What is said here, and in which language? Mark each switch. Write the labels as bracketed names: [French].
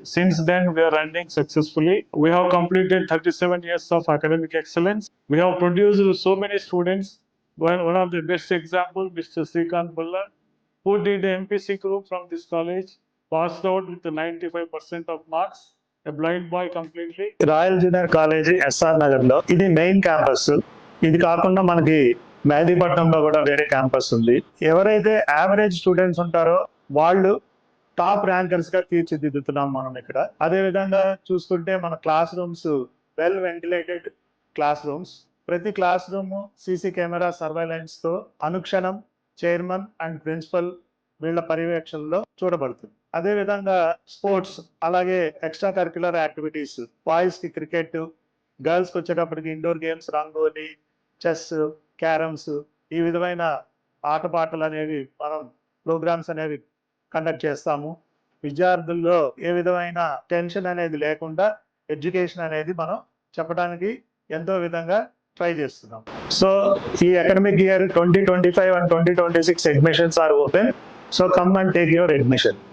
[English] Since then, we are running successfully. We have completed 37 years of academic excellence. We have produced so many students. One of the best example, Mr. Srikanth Bulla, who did the MPC group from this college, passed out with 95% of marks. A blind boy completely. [Telugu] Royal junior college SR Nagar లో ఇది main campus. ఇది కాకుండా మనకి మెహదీపట్నంలో కూడా వేరే campus ఉంది. ఎవరైతే average students ఉంటారో వాళ్ళు టాప్ ర్యాంకర్స్ గా తీర్చిదిద్దుతున్నాం మనం ఇక్కడ. అదే విధంగా చూసుకుంటే మన class rooms well ventilated class rooms. ప్రతి class room CC camera surveillance తో అనుక్షణం చైర్మన్ అండ్ ప్రిన్సిపల్ వీళ్ళ పర్యవేక్షణలో చూడబడుతుంది. అదే విధంగా స్పోర్ట్స్, అలాగే ఎక్స్ట్రా కరిక్యులర్ యాక్టివిటీస్, బాయ్స్ కి క్రికెట్, గర్ల్స్ కి వచ్చేటప్పటికి indoor games, rangoli, chess, carroms, ఈ విధమైన ఆటపాటలు అనేవి మనం ప్రోగ్రామ్స్ అనేవి కండక్ట్ చేస్తాము. విద్యార్థుల్లో ఏ విధమైన టెన్షన్ అనేది లేకుండా ఎడ్యుకేషన్ అనేది మనం చెప్పడానికి ఎంతో విధంగా ట్రై చేస్తున్నాం. సో ఈ academic year [English] 2025 and 2026 admissions are open. So come and take your admission.